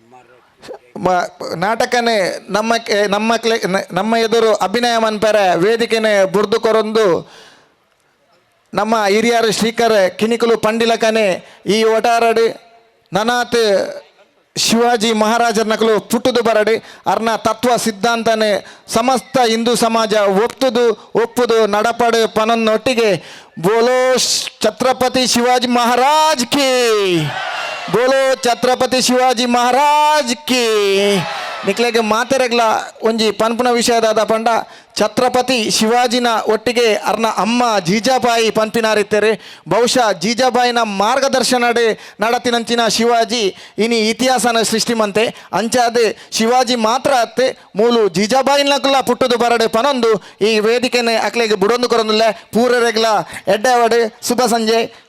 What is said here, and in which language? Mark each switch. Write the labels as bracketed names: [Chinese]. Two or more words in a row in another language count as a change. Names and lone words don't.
[Tulu] ನಾಟಕನೇ ನಮ್ಮ ಎದುರು ಅಭಿನಯ ಮನ್ಪೆರೆ ವೇದಿಕೆನೆ ಬುರ್ದು ಕೊರೊಂದು ನಮ್ಮ ಹಿರಿಯರು ಶ್ರೀಕರ್ ಕಿನಿಕಲು ಪಂಡಿಲಕನೆ ಈ ಒಟಾರಡು ನನಾತ್ ಶಿವಾಜಿ ಮಹಾರಾಜರ ನಕಲು ಪುಟ್ಟುದು ಬರಡಿ ಅರ್ನ ತತ್ವ ಸಿದ್ಧಾಂತನೇ ಸಮಸ್ತ ಹಿಂದೂ ಸಮಾಜ ಒಪ್ಪುದು ನಡಪಡು ಪನೊನ್ನೊಟ್ಟಿಗೆ [Hindi] बोलो छत्रपति शिवाजी महाराज की बोलो छत्रपति शिवाजी महाराज की [Tulu] ನಿಕ್ಲೆಗೆ ಮಾತೆರೆಗ್ಲ ಒಂಜಿ ಪನ್ಪುನ ವಿಷಯದಾದ ಪಂಡ ಛತ್ರಪತಿ ಶಿವಾಜಿನ ಒಟ್ಟಿಗೆ ಅರ್ನ ಅಮ್ಮ ಜೀಜಾಬಾಯಿ ಪನ್ಪಿನಾರಿತ್ತೇರೆ ಬಹುಶಃ ಜೀಜಾಬಾಯಿನ ಮಾರ್ಗದರ್ಶನಡೆ ನಡತಿನಂಚಿನ ಶಿವಾಜಿ ಇನಿ ಇತಿಹಾಸನ ಸೃಷ್ಟಿಮಂತೆ ಅಂಚಾದೆ ಶಿವಾಜಿ ಮಾತ್ರ ಅತ್ತೆ ಮೂಲು ಜೀಜಾಬಾಯಿನಕಲ್ಲ ಪುಟ್ಟುದು ಬರಡೆ ಪನೊಂದು ಈ ವೇದಿಕೆನೆ ಅಕ್ಲೆಗೆ ಬುಡೊಂದು ಕೊರೊಂದುಲ್ಲ ಪೂರರೆಗ್ಲ ಎಡ್ಡೆವಡೆ ಶುಭ ಸಂಜೆ